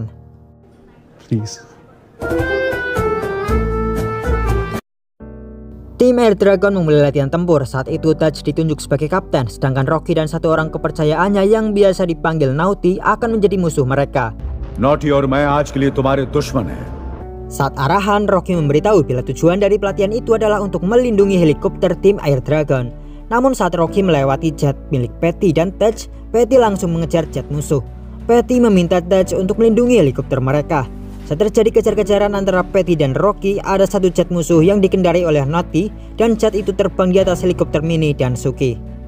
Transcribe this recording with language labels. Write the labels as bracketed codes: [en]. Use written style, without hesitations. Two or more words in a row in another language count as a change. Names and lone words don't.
[en] Please. [id] Tim Air Dragon memulai latihan tempur. Saat itu Taj ditunjuk sebagai kapten, sedangkan Rocky dan satu orang kepercayaannya yang biasa dipanggil Naughty akan menjadi musuh mereka. [hi] Naughty और मैं आज के लिए तुम्हारे दुश्मन हैं. [id] Saat arahan, Rocky memberitahu bila tujuan dari pelatihan itu adalah untuk melindungi helikopter tim Air Dragon. Namun saat Rocky melewati jet milik Patty dan Taj, Patty langsung mengejar jet musuh. Patty meminta Taj untuk melindungi helikopter mereka. Saat terjadi kejar-kejaran antara Patty dan Rocky, ada satu jet musuh yang dikendarai oleh Naughty dan jet itu terbang di atas helikopter Mini dan Suki.